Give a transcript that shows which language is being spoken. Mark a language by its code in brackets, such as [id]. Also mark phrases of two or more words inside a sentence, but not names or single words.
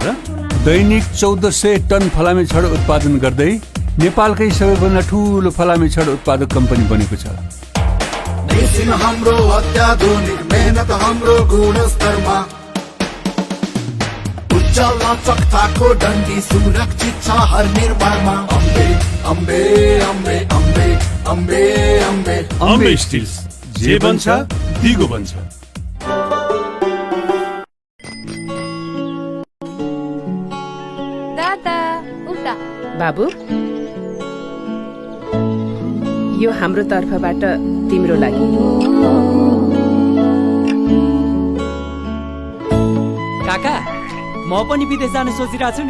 [ne] दैनिक 1400 टन फलामे छड उत्पादन गर्दै नेपालकै सबैभन्दा ठुलो फलामे छड उत्पादक कम्पनी बनेको छ। मेसिन हाम्रो अत्याधुनिक, मेहनत हाम्रो गुणस्तरमा, उच्च लचकताको डन्डी सुरक्षित छ हर निर्माणमा। अम्बे अम्बे अम्बे अम्बे अम्बे अम्बे अम्बे स्टिल्स, जे बन्छ दिगो बन्छ। दादा उता बाबु, यो हाम्रो तर्फबाट तिम्रो लागि। काका, म पनि विदेश जान सोचिरहेको छु नि।